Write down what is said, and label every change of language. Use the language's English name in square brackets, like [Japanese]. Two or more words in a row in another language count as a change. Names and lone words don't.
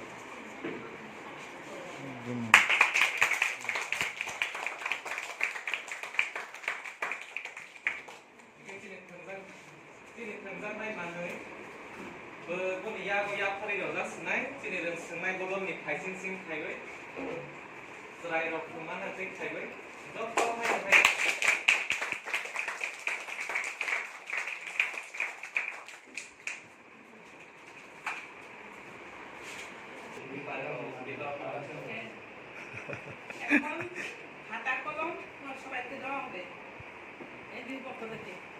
[Kok Borok] sini tengzang nai manoi bo boni ya go ya phari ro la snai sini reng snai bolom ni phaising sing khaigoi srai ro khumana tik khaigoi dok ko hai hai [Bangla] এখন খাতা কলম সবাইকে দেওয়া হবে এই দুই পক্ষ থেকে